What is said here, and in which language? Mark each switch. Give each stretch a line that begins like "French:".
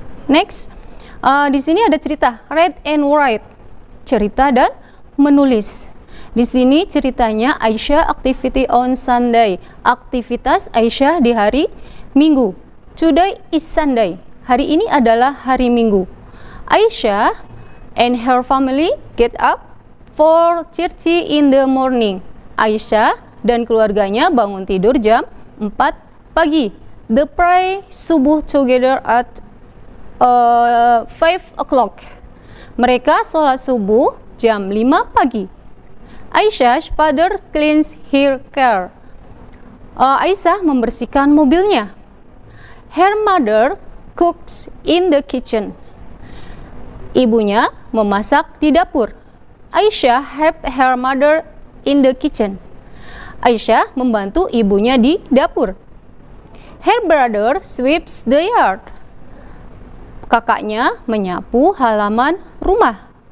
Indonesian: Next, di sini ada cerita
English: read and write,
Indonesian: cerita dan menulis. Di sini ceritanya Aisyah
English: activity on Sunday,
Indonesian: aktivitas Aisyah di hari Minggu.
English: Today is Sunday.
Indonesian: Hari ini adalah hari Minggu.
English: Aisyah and her family get up 4:30 in the morning.
Indonesian: Aisyah dan keluarganya bangun tidur jam 4 pagi.
English: They pray subuh together at 5 o'clock.
Indonesian: Mereka sholat subuh jam 5 pagi.
English: Aisyah's father cleans her car.
Indonesian: Aisyah membersihkan mobilnya.
English: Her mother cooks in the kitchen.
Indonesian: Ibunya memasak di dapur.
English: Aisyah help her mother in the kitchen.
Indonesian: Aisyah membantu ibunya di dapur.
English: Her brother sweeps the yard.
Indonesian: Kakaknya menyapu halaman rumah.